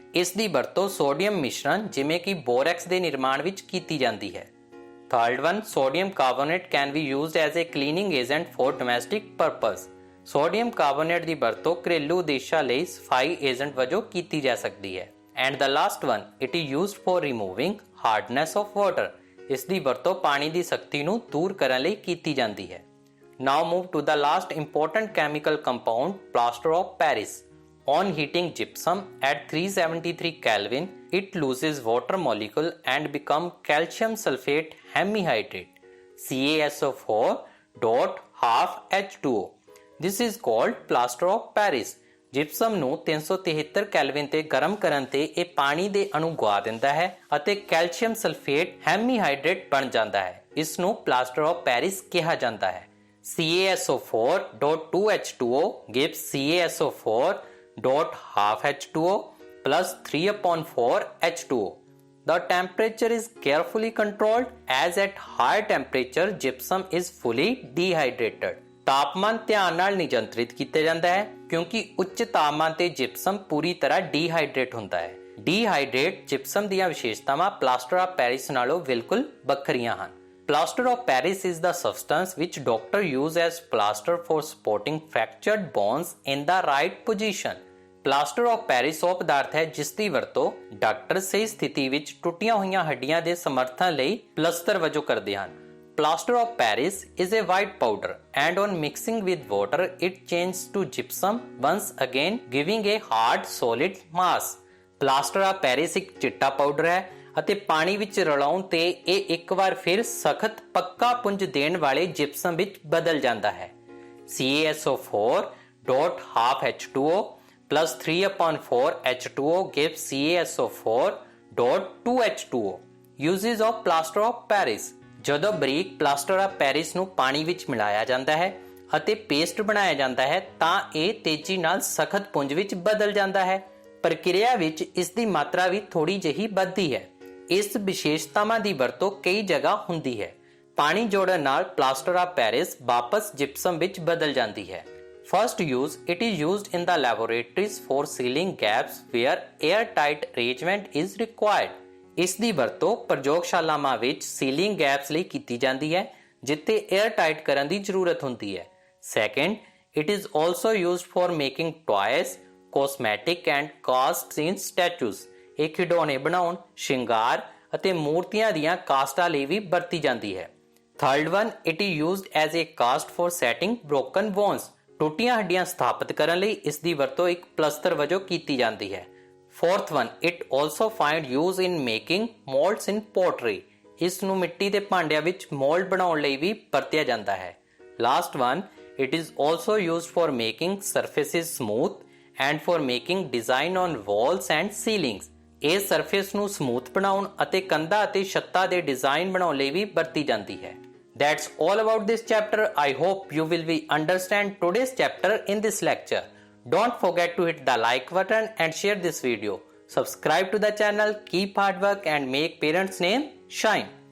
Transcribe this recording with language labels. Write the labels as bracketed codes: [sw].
[pa] ਇਸ ਦੀ ਵਰਤੋਂ ਸੋਡੀਅਮ ਮਿਸ਼ਰਣ ਜਿਵੇਂ ਕਿ ਬੋਰੈਕਸ ਦੇ ਨਿਰਮਾਣ ਵਿੱਚ ਕੀਤੀ ਜਾਂਦੀ ਹੈ। [en] Third one, sodium carbonate can be used as a cleaning agent for domestic purpose. [pa] Sodium carbonate ਦੀ ਵਰਤੋਂ ਘਰੇਲੂ ਉਦੇਸ਼ਾਂ ਲਈ ਸਫਾਈ ਏਜੰਟ ਵਜੋਂ ਕੀਤੀ ਜਾ ਸਕਦੀ ਹੈ। [en] And the last one, it is used for removing hardness of water. [pa] ਇਸ ਦੀ ਵਰਤੋਂ ਪਾਣੀ ਦੀ ਸਖਤੀ ਨੂੰ ਦੂਰ ਕਰਨ ਲਈ ਕੀਤੀ ਜਾਂਦੀ ਹੈ। [en] Now move to the last important chemical compound, plaster of Paris. On heating gypsum at 373 Kelvin, it loses water molecule and become calcium sulfate hemihydrate, CaSO4 dot half H2O. This is called plaster of Paris. [pa] Gypsum ਨੂੰ 373 Kelvin ਤੇ ਗਰਮ ਕਰਨ ਤੇ ਇਹ ਪਾਣੀ ਦੇ ਅਣੂ ਗਵਾ ਦਿੰਦਾ ਹੈ ਅਤੇ ਕੈਲਸ਼ੀਅਮ ਸਲਫੇਟ ਹੈਮੀਹਾਈਡਰੇਟ ਬਣ ਜਾਂਦਾ ਹੈ। ਇਸ ਨੂੰ ਪਲਾਸਟਰ ਆਫ ਪੈਰਿਸ ਕਿਹਾ ਜਾਂਦਾ ਹੈ। [en] CaSO4.2H2O gives CaSO4 dot half H2O plus 3/4 H2O. The temperature is carefully controlled as at higher temperature gypsum is fully dehydrated. [pa] ਤਾਪਮਾਨ ਧਿਆਨ ਨਾਲ ਨਿਯੰਤਰਿਤ ਕੀਤਾ ਜਾਂਦਾ ਹੈ ਕਿਉਂਕਿ ਉੱਚ ਤਾਪਮਾਨ ਤੇ ਜਿਪਸਮ ਪੂਰੀ ਤਰ੍ਹਾਂ ਡੀਹਾਈਡਰੇਟ ਹੁੰਦਾ ਹੈ। ਡੀਹਾਈਡਰੇਟ ਜਿਪਸਮ ਦੀਆਂ ਵਿਸ਼ੇਸ਼ਤਾਵਾਂ ਪਲਾਸਟਰ ਆਫ ਪੈਰਿਸ ਨਾਲੋਂ ਬਿਲਕੁਲ ਵੱਖਰੀਆਂ ਹਨ। [en] Plaster of Paris is the substance which doctor use as plaster for supporting fractured bones in the right position. [pa] Plaster of Paris ਉਹ ਪਦਾਰਥ ਹੈ ਜਿਸ ਦੀ ਵਰਤੋਂ ਡਾਕਟਰ ਸਹੀ ਸਥਿਤੀ ਵਿੱਚ ਟੁੱਟੀਆਂ ਹੋਈਆਂ ਹੱਡੀਆਂ ਦੇ ਸਮਰਥਨ ਲਈ ਪਲਸਤਰ ਵਜੋਂ ਕਰਦੇ ਹਨ। [en] Plaster of Paris is a white powder and on mixing with water it changes to gypsum once again giving a hard solid mass. [pa] Plaster of Paris ਇੱਕ ਚਿੱਟਾ ਪਾਊਡਰ ਹੈ ਅਤੇ ਪਾਣੀ ਵਿੱਚ ਰਲਾਉਣ ਤੇ ਇਹ ਇੱਕ ਵਾਰ ਫਿਰ ਸਖਤ ਪੱਕਾ ਪੁੰਜ ਦੇਣ ਵਾਲੇ ਜਿਪਸਮ ਵਿੱਚ ਬਦਲ ਜਾਂਦਾ ਹੈ। [en] CaSO4.half H2O plus 3/4 H2O gives CaSO4.2 H2O. Uses of plaster of Paris. [pa] ਜਦੋਂ ਬਰੀਕ ਪਲਾਸਟਰ ਆਫ ਪੈਰਿਸ ਨੂੰ ਪਾਣੀ ਵਿੱਚ ਮਿਲਾਇਆ ਜਾਂਦਾ ਹੈ ਅਤੇ ਪੇਸਟ ਬਣਾਇਆ ਜਾਂਦਾ ਹੈ ਤਾਂ ਇਹ ਤੇਜ਼ੀ ਨਾਲ ਸਖਤ ਪੁੰਜ ਵਿੱਚ ਬਦਲ ਜਾਂਦਾ ਹੈ। ਪ੍ਰਕਿਰਿਆ ਵਿੱਚ ਇਸ ਦੀ ਮਾਤਰਾ ਵੀ ਥੋੜੀ ਜਿਹੀ ਵੱਧਦੀ ਹੈ। ਇਸ ਵਿਸ਼ੇਸ਼ਤਾਵਾਂ ਦੀ ਵਰਤੋਂ ਕਈ ਜਗ੍ਹਾ ਹੁੰਦੀ ਹੈ। ਪਾਣੀ ਜੋੜਨ ਨਾਲ ਪਲਾਸਟਰ ਆਫ ਪੈਰਿਸ ਵਾਪਸ ਜਿਪਸਮ ਵਿੱਚ ਬਦਲ ਜਾਂਦੀ ਹੈ। [en] First use, it is used in the laboratories for sealing gaps where airtight arrangement is required. [pa] ਇਸ ਦੀ ਵਰਤੋਂ ਪ੍ਰਯੋਗਸ਼ਾਲਾਵਾਂ ਵਿੱਚ ਸੀਲਿੰਗ ਗੈਪਸ ਲਈ ਕੀਤੀ ਜਾਂਦੀ ਹੈ ਜਿੱਥੇ 에ਅਰਟਾਈਟ ਕਰਨ ਦੀ ਜ਼ਰੂਰਤ ਹੁੰਦੀ ਹੈ। [en] Second, it is also used for making toys, cosmetic and casts in statues. [pa] ਇਹ ਖਿਡੌਣੇ ਬਣਾਉਣ, ਸ਼ਿੰਗਾਰ ਅਤੇ ਮੂਰਤੀਆਂ ਦੀਆਂ ਕਾਸਟਾਂ ਲਈ ਵੀ ਵਰਤੀ ਜਾਂਦੀ ਹੈ। [en] Third one, it is used as a cast for setting broken bones. [pa] ਟੁੱਟੀਆਂ ਹੱਡੀਆਂ ਸਥਾਪਿਤ ਕਰਨ ਲਈ ਇਸ ਦੀ ਵਰਤੋਂ ਇੱਕ ਪਲਸਤਰ ਵਜੋਂ ਕੀਤੀ ਜਾਂਦੀ ਹੈ। [en] Fourth one, it also find use in making molds in pottery. [pa] ਇਸ ਨੂੰ ਮਿੱਟੀ ਦੇ ਭਾਂਡਿਆਂ ਵਿੱਚ ਮੋਲਡ ਬਣਾਉਣ ਲਈ ਵੀ ਵਰਤਿਆ ਜਾਂਦਾ ਹੈ। [en] Last one, it is also used for making surfaces smooth and for making design on walls and ceilings. [pa] ਇਹ ਸਰਫੇਸ ਨੂੰ ਸਮੂਥ ਬਣਾਉਣ ਅਤੇ ਕੰਧਾਂ ਅਤੇ ਛੱਤਾਂ ਦੇ ਡਿਜ਼ਾਈਨ ਬਣਾਉਣ ਲਈ ਵੀ ਵਰਤੀ ਜਾਂਦੀ ਹੈ। [en] That's all about this chapter. I hope you will be understand today's chapter in this lecture. Don't forget to hit the like button and share this video. Subscribe to the channel, keep hard work and make parents' name shine.